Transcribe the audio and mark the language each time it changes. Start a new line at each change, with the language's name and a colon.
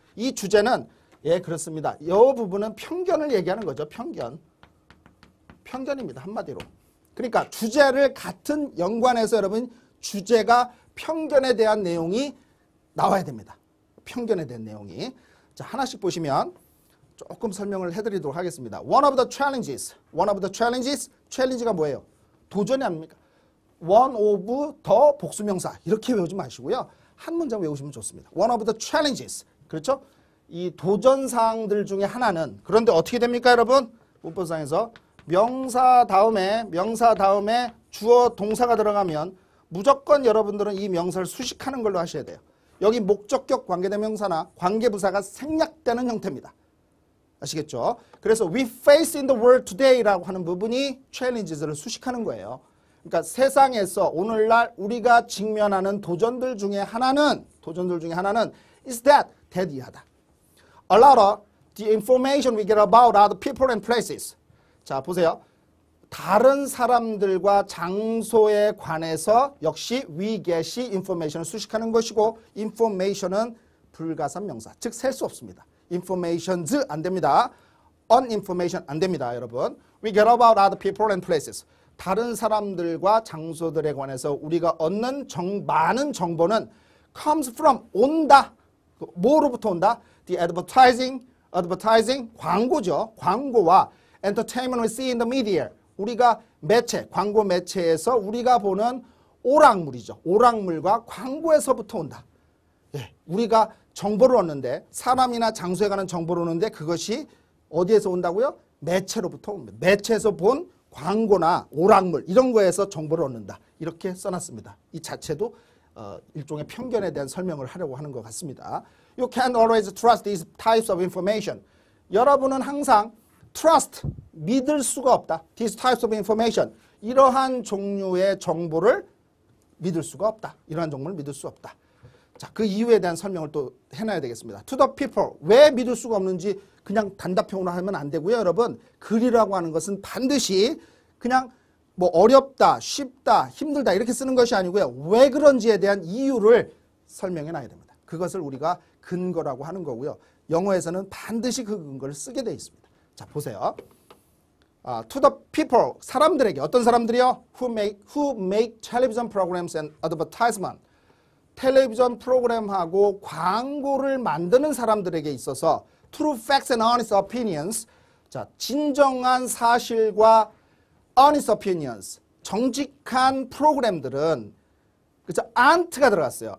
Korean: 이 주제는 예 그렇습니다. 이 부분은 편견을 얘기하는 거죠. 편견입니다. 한마디로. 그러니까 주제를 같은 연관해서 여러분 주제가 편견에 대한 내용이 나와야 됩니다. 편견에 대한 내용이. 자, 하나씩 보시면 조금 설명을 해드리도록 하겠습니다.
English: One of the challenges.
Korean: 챌린지가 뭐예요? 도전이 아닙니까?
English: One of the
Korean: 복수명사. 이렇게 외우지 마시고요. 한 문장 외우시면 좋습니다.
English: One of the challenges.
Korean: 그렇죠? 이 도전사항들 중에 하나는 그런데 어떻게 됩니까, 여러분? 문법상에서 명사 다음에 주어 동사가 들어가면 무조건 여러분들은 이 명사를 수식하는 걸로 하셔야 돼요. 여기 목적격 관계대명사나 관계부사가 생략되는 형태입니다. 아시겠죠? 그래서
English: we face in the world today
Korean: 라고 하는 부분이 challenges를 수식하는 거예요. 그러니까 세상에서 오늘날 우리가 직면하는 도전들 중에 하나는
English: is that
Korean: 이하다.
English: A lot of the information we get about other people and places.
Korean: 자, 보세요. 다른 사람들과 장소에 관해서 역시
English: we get
Korean: 이 information을 수식하는 것이고 information은 불가산 명사, 즉 셀 수 없습니다. informations 안 됩니다. uninformation 안 됩니다, 여러분.
English: We get about other people and places.
Korean: 다른 사람들과 장소들에 관해서 우리가 얻는 많은 정보는
English: comes from
Korean: 온다. 뭐로부터 온다?
English: The advertising
Korean: 광고죠. 광고와
English: entertainment we see in the media.
Korean: 우리가 매체, 광고 매체에서 우리가 보는 오락물이죠. 오락물과 광고에서부터 온다. 예, 우리가 정보를 얻는데 사람이나 장소에 관한 정보를 얻는데 그것이 어디에서 온다고요? 매체로부터 옵니다. 매체에서 본 광고나 오락물 이런 거에서 정보를 얻는다. 이렇게 써놨습니다. 이 자체도 일종의 편견에 대한 설명을 하려고 하는 것 같습니다.
English: You can't always trust these types of information.
Korean: 여러분은 항상 trust, 믿을 수가 없다.
English: These types of information.
Korean: 이러한 종류의 정보를 믿을 수가 없다. 이러한 정보를 믿을 수 없다. 자, 그 이유에 대한 설명을 또 해놔야 되겠습니다.
English: To the people.
Korean: 왜 믿을 수가 없는지 그냥 단답형으로 하면 안 되고요. 여러분, 글이라고 하는 것은 반드시 그냥 뭐 어렵다, 쉽다, 힘들다 이렇게 쓰는 것이 아니고요. 왜 그런지에 대한 이유를 설명해 놔야 됩니다. 그것을 우리가 근거라고 하는 거고요. 영어에서는 반드시 그 근거를 쓰게 되어 있습니다. 자, 보세요.
English: To the people,
Korean: 사람들에게, 어떤 사람들이요?
English: Who make television programs and advertisement.
Korean: 텔레비전 프로그램하고 광고를 만드는 사람들에게 있어서
English: true facts and honest opinions.
Korean: 자, 진정한 사실과
English: honest opinions,
Korean: 정직한 프로그램들은 그죠? aren't가 들어갔어요.